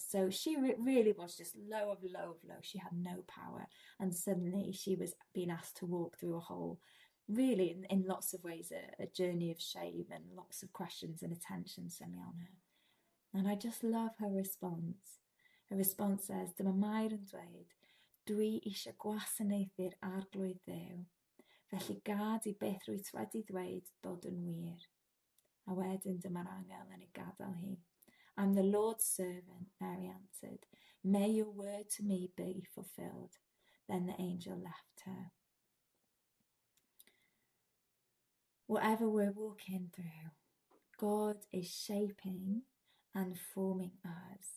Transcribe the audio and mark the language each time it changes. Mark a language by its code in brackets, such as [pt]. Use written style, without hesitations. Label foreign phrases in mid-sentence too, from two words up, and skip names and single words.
[en] So she really was just low of low of low. She had no power, and suddenly she was being asked to walk through a whole, really in lots of ways, a journey of shame and lots of questions and attention suddenly on her. And I just love her response. Her response says, [cy] dyma Mair yn dweud, dwi eisiau gwasanaethu'r arglwydd Dduw, felly gad I beth rwyt wedi dweud dod yn wir. A wedyn dyma'r angel yn ei gadael hi. [en] I'm the Lord's servant, Mary answered. May your word to me be fulfilled. Then the angel left her. Whatever we're walking through, God is shaping and forming us.